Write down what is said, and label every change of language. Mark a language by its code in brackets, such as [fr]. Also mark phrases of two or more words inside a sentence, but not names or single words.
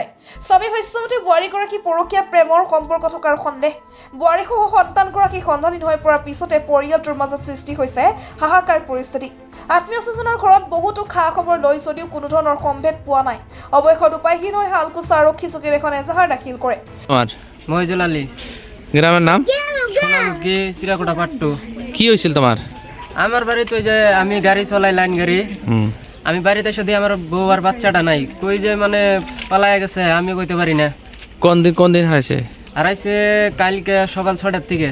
[as] স্বামী ভাষ্যমতে বোৱাৰীগৰাকী পৰকীয়া প্ৰেমৰ সম্পৰ্ক থকাৰ সন্দেহ। বোৱাৰীসহ সন্তানগৰাকী সন্ধানহীন হৈ পৰাৰ পিছতে পৰিয়ালটোৰ মাজত সৃষ্টি হৈছে হাহাকাৰ পৰিস্থিতি। আত্মীয় স্বজনৰ ঘৰত বহুতো খা খবৰ লৈ যদিও কোনো ধৰণৰ সম্ভেদ পোৱা নাই। অৱশেষত উপায়হীন হৈ হালকুচা আৰক্ষী চকীত এখন এজাহাৰ দাখিল কৰে। [bn] মহিজুল আলী, গ্রামের নাম সোনামুখী, চিরাকুটা পাট্টু। কি হয়েছিল তোমার? আমার বাড়িতে ওই যে আমি গাড়ি চলাই, লাইন গাড়ি। আমি বাড়িতে এসে দিয়ে আমার বউ আর বাচ্চাটা নাই, কই যে মানে পালায় গেছে আমি কইতে পারি না। কোন দিন হয়েছে? আর আইসে কালকে সকাল 6টার থেকে।